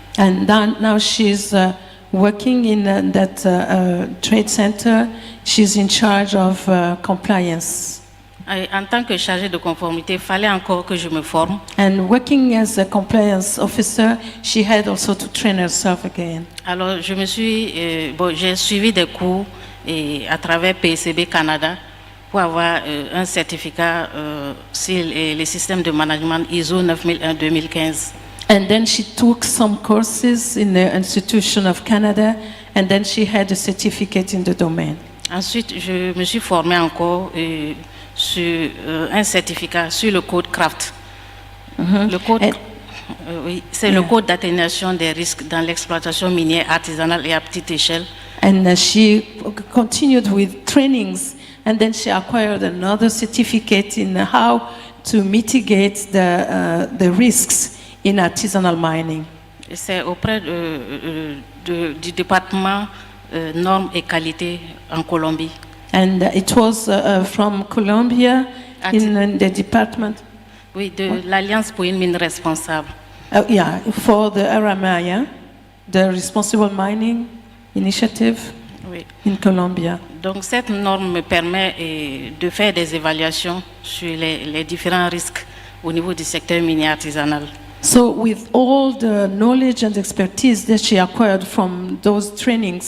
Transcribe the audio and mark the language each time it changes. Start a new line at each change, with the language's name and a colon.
English: And now she's working in that trade center. She's in charge of compliance.
French: Et en tant que chargée de conformité, il fallait encore que je me forme.
English: And working as a compliance officer, she had also to train herself again.
French: Alors, j'ai suivi des cours à travers PCB Canada pour avoir un certificat sur les systèmes de management ISO 9001-2015.
English: And then she took some courses in the Institution of Canada, and then she had a certificate in the domain.
French: Ensuite, je me suis formée encore sur un certificat sur le code CRAFT. Le code, oui, c'est le code d'atténuation des risques dans l'exploitation minière artisanale et à petite échelle.
English: And she continued with trainings, and then she acquired another certificate in how to mitigate the risks in artisanal mining.
French: C'est auprès du département normes et qualité en Colombie.
English: And it was from Colombia in the department.
French: Oui, de l'Alliance pour une mine responsable.
English: Yeah, for the AWIMA, the Responsible Mining Initiative
French: oui.
English: in Colombia.
French: Donc cette norme me permet de faire des évaluations sur les différents risques au niveau du secteur minier artisanal.
English: So with all the knowledge and expertise that she acquired from those trainings,